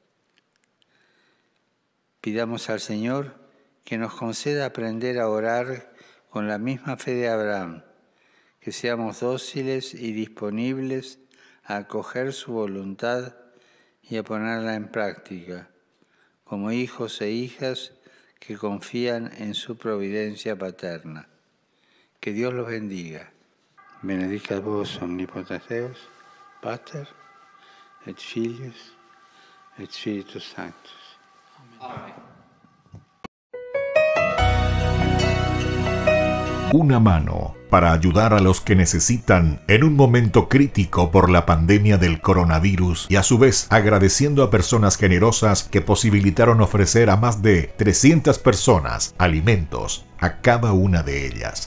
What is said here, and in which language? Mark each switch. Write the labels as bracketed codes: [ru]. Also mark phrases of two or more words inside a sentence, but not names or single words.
[es] Pidamos al Señor que nos conceda aprender a orar con la misma fe de Abraham, que seamos dóciles y disponibles a acoger su voluntad y a ponerla en práctica, como hijos e hijas que confían en su providencia paterna. Que Dios los bendiga. [la] Benedicat vos omnipotens Deus, Pater, et Filius, et Spiritus Sanctus. [es] Amén. Una mano para ayudar a los que necesitan en un momento crítico por la pandemia del coronavirus y a su vez agradeciendo a personas generosas que posibilitaron ofrecer a más de 300 personas alimentos a cada una de ellas.